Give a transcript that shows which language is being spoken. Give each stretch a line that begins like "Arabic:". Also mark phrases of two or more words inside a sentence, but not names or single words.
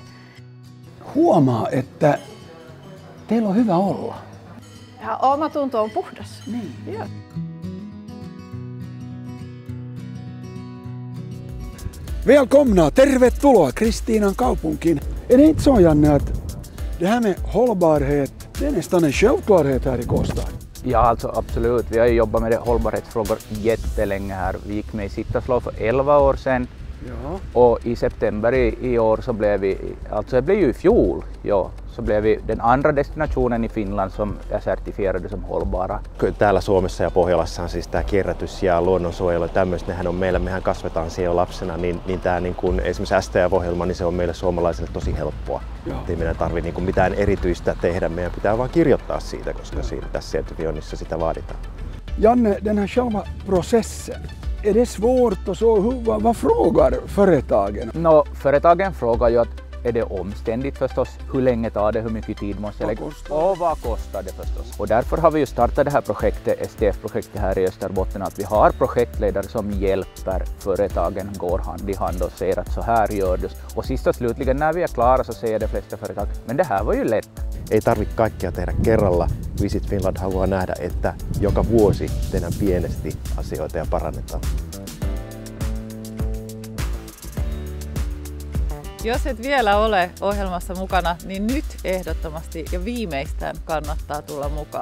Finnish: Huomaa, että teillä on hyvä olla. Ja omatunto on puhdas. Niin. Ja. Välkomna, tervetuloa Kristiinan kaupunkiin.
Swedish: Är det inte så, Janne, att det här med hållbarhet, det är nästan en självklarhet här i Kåstad? Ja, alltså absolut. Vi har ju jobbat med hållbarhetsfrågor jättelänge här. Vi gick med i Sittaslov för 11 år sedan. Ja. Och i september i år så blev vi, alltså det blev ju i fjol, så blev vi den andra destinationen i Finland som är certifierade som hållbara.
Finnish: Täällä Suomessa ja Pohjolassa on siis tämä kierrätys ja luonnonsuojelu ja tämmöistä, nehän on mehän kasvetaan siellä lapsena, niin tämä niin kuin esimerkiksi STF-ohjelma, niin se on meille suomalaisille tosi helppoa. Ei meidän tarvitse niin kuin mitään erityistä tehdä, meidän pitää vaan kirjoittaa siitä, koska tässä sertifioinnissa sitä vaaditaan.
Swedish: Janne, den här själva processen, är det svårt och så? Vad frågar företagen? Företagen frågar ju att är det omständigt förstås, hur länge tar det, hur mycket tid måste jag lägga och vad kostar det förstås. Och därför har vi ju startat det här projektet, STF-projektet här i Österbotten, att vi har projektledare som hjälper företagen, går hand i hand och säger att så här gör det. Och sist och slutligen när vi är klara så säger de flesta företag, men det här var ju lätt.
Finnish: Ei tarvitse kaikkea tehdä kerralla. Visit Finland haluaa nähdä, että joka vuosi tehdään pienesti asioita ja parannetaan. Jos et vielä ole ohjelmassa mukana, niin nyt ehdottomasti ja viimeistään kannattaa tulla mukaan.